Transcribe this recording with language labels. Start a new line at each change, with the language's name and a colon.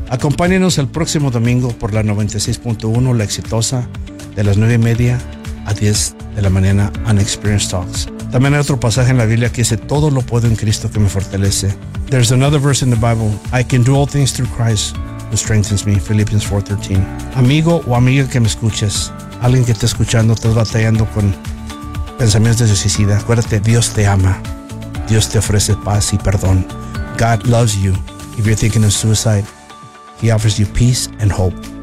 Spanish: Acompáñenos el próximo domingo por la 96.1 La Exitosa de las 9:30 a 10 de la mañana on Experience Talks. También hay otro pasaje en la Biblia que dice, todo lo puedo en Cristo que me fortalece.
English: There's another verse in the Bible, I can do all things through Christ who strengthens me, Philippians 4:13.
Spanish: Amigo o amiga que me escuches, alguien que está escuchando, estás batallando con pensamientos de suicida, acuérdate, Dios te ama. Dios te ofrece paz y perdón.
English: God loves you. If you're thinking of suicide, He offers you peace and hope.